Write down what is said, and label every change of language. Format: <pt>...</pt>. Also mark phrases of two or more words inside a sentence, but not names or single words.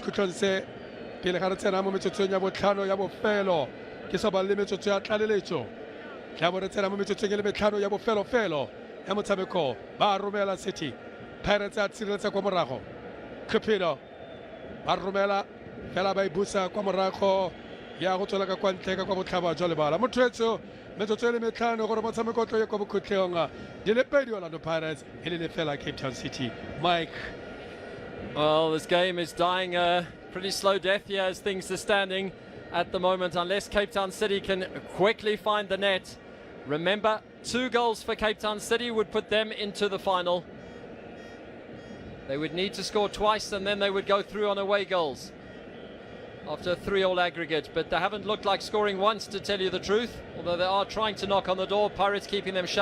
<tn>sekhutlhong se pele ga re tsena mo metsotsong ya botlhano ya bofelo ke sa ba le metsotso ya tlaleletso tla bo re tsena mo metsotsong ya le metlhano ya bofelofelo ya motshameko ba romela City Pirates a tshireletsa kwa morago Cupido ba romela fela ba ibusa kwa morago ya go tswela ka kwa ntle ka kwa botlhaba jwa lebala mothoetso metsotso e le metlhano gore motshameko tlo ye kwa bokhutlhong di le pedi Orlando Pirates e le fela Cape Town City. Mike.</tn> <en>Well, this game is dying a pretty slow death here as things are standing at the moment, unless Cape Town City can quickly find the net. Remember, 2 goals for Cape Town City would put them into the final. They would need to score twice and then they would go through on away goals after a 3-3 aggregate, but they haven't looked like scoring once, to tell you the truth, although they are trying to knock on the door. Pirates keeping them shut.</en>